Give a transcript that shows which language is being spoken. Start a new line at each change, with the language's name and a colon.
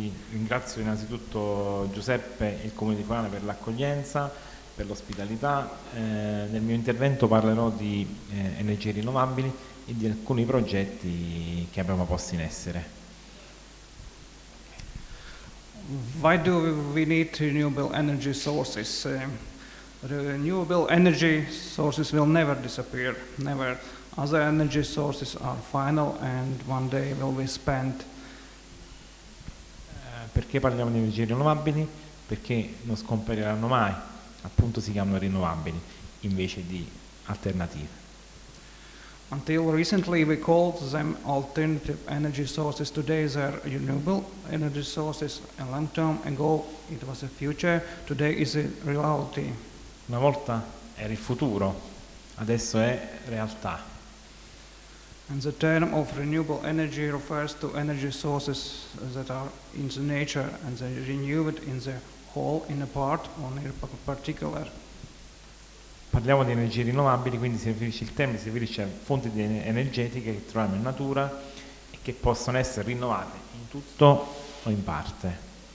Italian: Ringrazio innanzitutto Giuseppe e il Comune di Fogliana per l'accoglienza, per l'ospitalità. Nel mio intervento parlerò di energie rinnovabili e di alcuni progetti che abbiamo posto in essere.
English: Why do we need renewable energy sources? Renewable energy sources will never disappear, never. Other energy sources are final and one day will be spent.
Italian: Perché parliamo di energie rinnovabili? Perché non scompariranno mai, appunto si chiamano rinnovabili invece di alternative.
English: Until recently we called them alternative energy sources. Today they are renewable energy sources. A long time ago it was a future. Today is a reality.
Italian: Una volta era il futuro, adesso è realtà.
English: And the term of renewable energy refers to energy sources that are in the nature and they renewed in the whole, in a part, or in a particular.
Italian: Parliamo di energie rinnovabili, quindi il termine si riferisce a fonti energetiche che troviamo in natura e che possono essere rinnovate in tutto o in parte.